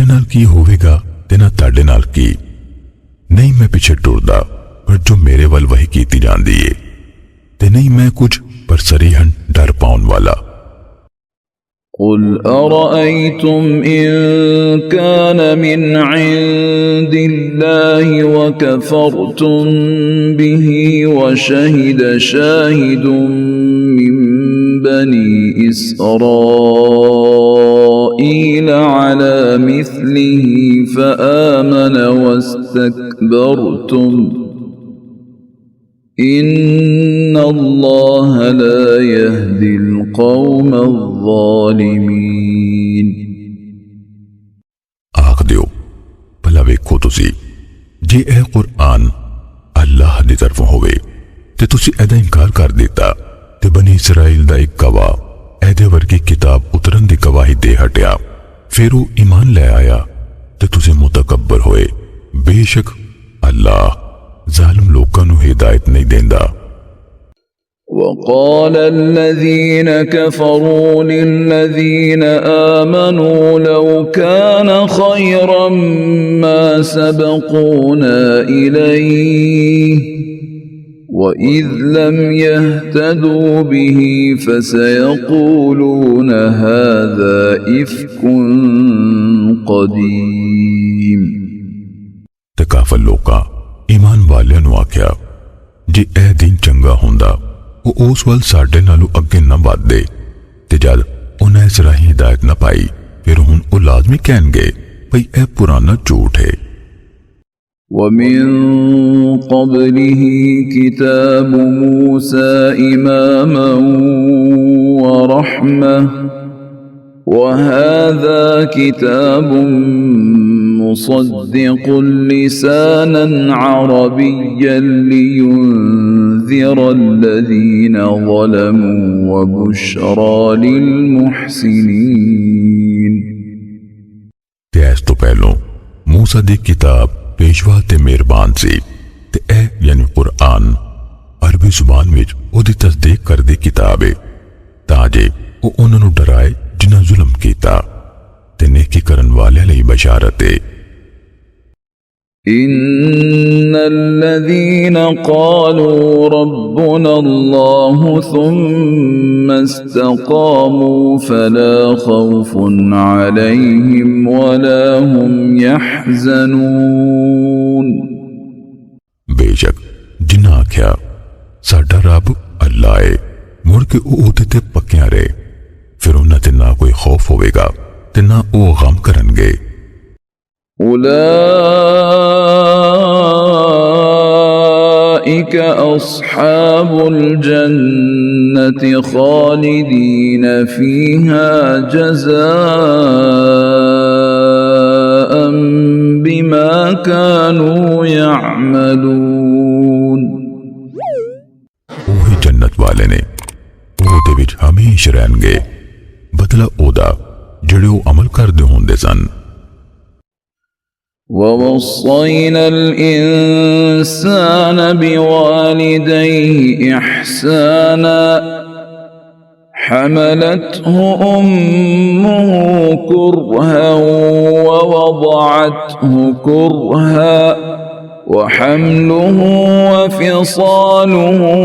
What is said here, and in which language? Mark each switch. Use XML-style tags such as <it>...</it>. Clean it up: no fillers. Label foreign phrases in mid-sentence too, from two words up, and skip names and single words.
<pa>ਕੀ ਹੋਵੇਗਾ ਤੇ ਨਾ ਤੁਹਾਡੇ ਨਾਲ ਕੀ। ਨਹੀਂ ਮੈਂ ਪਿੱਛੇ ਟੁਰਦਾ, ਪਰ ਜੋ ਮੇਰੇ ਵੱਲ ਵਹੀ ਕੀਤੀ ਜਾਂਦੀ ਏ, ਤੇ ਨਹੀਂ ਮੈਂ ਕੁਝ ਪਰ ਸਰੀਹਨ ਡਰ ਪਾਉਣ ਵਾਲਾ।</pa> <ar>قل أرأيتم إن كان من عند الله وكفرتم به وشهد شاهد من بني إسرائيل على مثله فآمن واستكبرتم إن الله لا يهدي القوم الظالمين।</ar> <pa>ਆਖ ਦਿਓ, ਭਲਾ ਵੇਖੋ ਤੁਸੀਂ, ਜੇ ਇਹ ਕੁਰਾਨ ਅੱਲਾਹ ਦੀ ਤਰਫੋਂ ਹੋਵੇ ਤੇ ਤੁਸੀਂ ਇਹਦਾ ਇਨਕਾਰ ਕਰ ਦਿੱਤਾ ਤੇ ਬਨੀ ਇਸਰਾਈਲ ਦਾ ਇੱਕ ਗਵਾਹ ਇਹਦੇ ਵਰਗੀ ਕਿਤਾਬ ਉਤਰਨ ਦੀ ਗਵਾਹੀ ਦੇ ਹਟਿਆ, ਫਿਰ ਉਹ ਈਮਾਨ ਲੈ ਆਇਆ ਤੇ ਤੁਸੀਂ ਮੁਤਕੱਬਰ ਹੋਏ, ਬੇਸ਼ੱਕ ਅੱਲਾਹ ਜ਼ਾਲਿਮ ਲੋਕਾਂ ਨੂੰ ਹਿਦਾਇਤ ਨਹੀਂ ਦਿੰਦਾ।</pa> <ar>وقال الذين كفروا للذين آمنوا لو كان خيرا ما سبقونا إليه وإذ لم يهتدوا به فسيقولون هذا إفك قديم۔</ar> <pa>ਤੇ ਕਾਫਰ ਲੋਕਾਂ ਈਮਾਨ ਵਾਲਿਆਂ ਨੂੰ ਆਖਿਆ, ਜੇ ਇਹ ਦਿਨ ਚੰਗਾ ਹੁੰਦਾ ਉਹ ਉਸ ਵੱਲ ਸਾਡੇ ਨਾਲੋਂ ਅੱਗੇ ਨਾ ਵਧਦੇ, ਤੇ ਜਦ ਉਹਨਾਂ ਇਸ ਰਾਹੀਂ ਹਿਦਾਇਤ ਨਾ ਪਾਈ ਫਿਰ ਹੁਣ ਉਹ ਲਾਜ਼ਮੀ ਕਹਿਣਗੇ ਭਈ ਇਹ ਪੁਰਾਣਾ ਝੂਠ ਹੈ।</pa> <ar>ومن قبله كتاب موسى إماما ورحمة وهذا كتاب مصدق لسانا عربيا لينذر الذين ظلموا وبشرى للمحسنين۔</ar> <pa>ਤੇ ਇਸ ਤੋਂ ਪਹਿਲੋਂ ਮੂਸਾ ਦੀ ਕਿਤਾਬ ਪੇਸ਼ਵਾ ਤੇ ਮਿਹਰਬਾਨ ਸੀ, ਤੇ ਇਹ ਯਾਨੀ ਕੁਰਾਨ ਅਰਬੀ ਜ਼ੁਬਾਨ ਵਿੱਚ ਉਹਦੀ ਤਸਦੀਕ ਕਰਦੀ ਕਿਤਾਬ ਹੈ, ਤਾਂ ਜੇ ਉਹ ਉਹਨਾਂ ਨੂੰ ਡਰਾਏ ਜਿਨ੍ਹਾਂ ਜ਼ੁਲਮ ਕੀਤਾ, ਤੇ ਨੇਕੀ ਕਰਨ ਵਾਲਿਆਂ ਲਈ ਬਸ਼ਾਰਤ ਹੈ।</pa> <ar>إن الذين قالوا ربنا الله ثم استقاموا فلا خوف عليهم ولا هم يحزنون۔</ar> <pa>ਬੇਸ਼ੱਕ ਜਿਨ੍ਹਾਂ ਆਖਿਆ ਸਾਡਾ ਰੱਬ ਅੱਲਾਹ ਹੈ, ਮੁੜ ਕੇ ਉਹ ਉਹਦੇ ਤੇ ਪੱਕਿਆਂ ਰਹੇ, ਫਿਰ ਉਹਨਾਂ ਤੇ ਨਾ ਕੋਈ ਖੌਫ ਹੋਵੇਗਾ ਤੇ ਨਾ ਉਹ ਗਮ ਕਰਨਗੇ।</pa> <ar>أولئك أصحاب الجنة خالدين فيها جزاء بما كانوا يعملون۔</ar> <pa>ਉਹੀ ਜੰਨਤ ਵਾਲੇ ਨੇ, ਉਹਦੇ ਵਿੱਚ ਹਮੇਸ਼ਾ ਰਹਿਣਗੇ, ਬਦਲਾ ਉਹਦਾ ਜਿਹੜੇ ਉਹ ਅਮਲ ਕਰਦੇ ਹੁੰਦੇ ਸਨ।</pa> <ar>ووصينا الإنسان بوالديه إحسانا حملته أمه كرها ووضعته كرها وحمله وفصاله</ar>